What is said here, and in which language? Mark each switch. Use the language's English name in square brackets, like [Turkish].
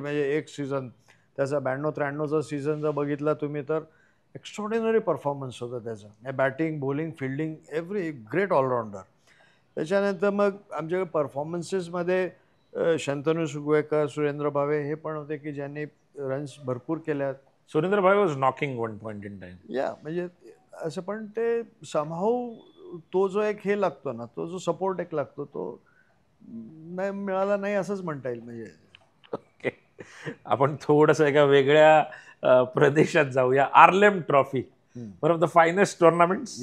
[Marathi] म्हणजे एक सीझन त्याचा 92-93चा सीझन जर बघितला तुम्ही तर एक्स्ट्रॉर्डिनरी परफॉर्मन्स होता त्याचा. Batting, bowling, fielding, [English] Every great allrounder. [Marathi] त्याच्यानंतर मग आमच्याकडे परफॉर्मन्सेसमध्ये शंतनू सुगवेकर, सुरेंद्र भावे हे पण होते की ज्यांनी रन्स भरपूर केल्यात. [English] Surendra bhai was knocking one point in time. [Marathi] या म्हणजे असं, पण ते समहाऊ तो जो एक हे लागतो ना, तो जो सपोर्ट एक लागतो तो नाही मिळाला नाही असंच म्हणता येईल. म्हणजे ओके, आपण थोडंसं एका वेगळ्या प्रदेशात जाऊया. [English] Arlem trophy, one of the finest tournaments.